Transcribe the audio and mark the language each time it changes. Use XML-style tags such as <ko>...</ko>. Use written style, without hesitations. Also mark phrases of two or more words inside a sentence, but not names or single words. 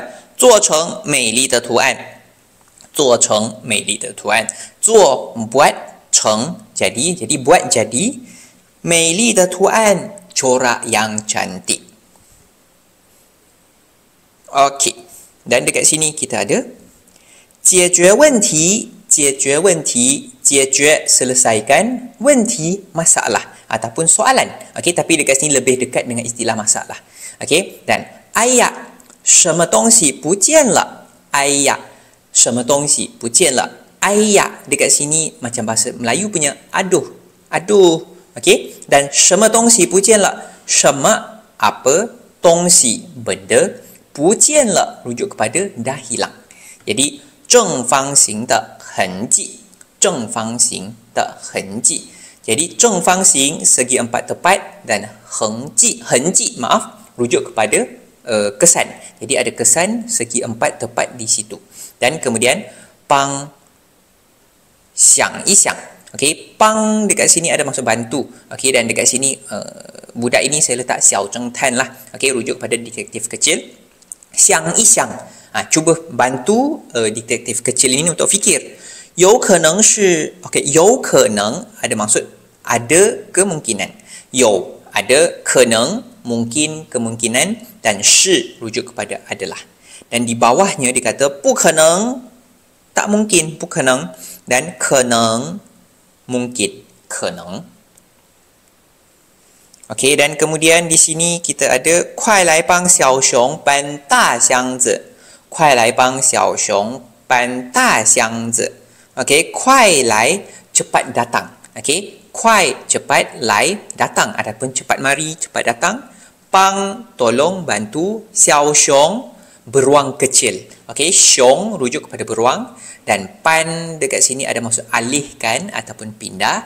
<zh>做成美丽的图案。做成美丽的图案.</zh> <ms>Zuo buat, cheng jadi buat jadi.</ms> <zh>美丽的图案</zh> <ms>corak yang cantik. Okey. Dan dekat sini kita ada</ms> <zh>解决问题</zh> <ms>selesaikan 问题 masalah ataupun soalan. Okey, tapi dekat sini lebih dekat dengan istilah masalah.</ms> <zh>Okey, dan 哎呀什么东西不见了 哎呀什么东西不见了 哎呀</zh> <ms>dekat sini macam bahasa Melayu punya aduh. Okey, dan</ms> <zh>什么东西不见了 什么</zh> <ms>apa 东西 benda 不见了 rujuk kepada dah hilang.</ms> <zh>Jadi 正方形的痕迹 正方形的痕迹.</zh> <ms>Jadi 正方形 segi empat tepat dan 痕迹 maaf rujuk kepada kesan. Jadi ada kesan segi empat tepat di situ. Dan kemudian</ms> <zh>帮想一想.</zh> <ms>Okey, 帮 dekat sini ada maksud bantu. Okey, dan dekat sini budak ini saya letak</ms> <zh>小侦探</zh> <ms>lah. Okey, rujuk pada detektif kecil.</ms> <zh>想一想</zh> <ms>cuba bantu detektif kecil ini untuk fikir.</ms> <zh>有可能是</zh> <ms>okey, 有可能 ada maksud ada kemungkinan. 有 ada 可能 mungkin kemungkinan dan 是 rujuk kepada adalah. Dan di bawahnya dikata 不可能 tak mungkin 不可能 dan 可能 mungkin 可能. Okey, dan kemudian di sini kita ada</ms> <zh>快来帮小熊搬大箱子 快来帮小熊搬大箱子.</zh> <ms>Okey, 快来 cepat datang. Okey, 快 cepat, 来 datang ataupun cepat mari, cepat datang. 帮 tolong, bantu. 小熊 beruang kecil. Okey, 熊 rujuk kepada beruang. Dan pan dekat sini ada maksud alihkan ataupun pindah.</ms>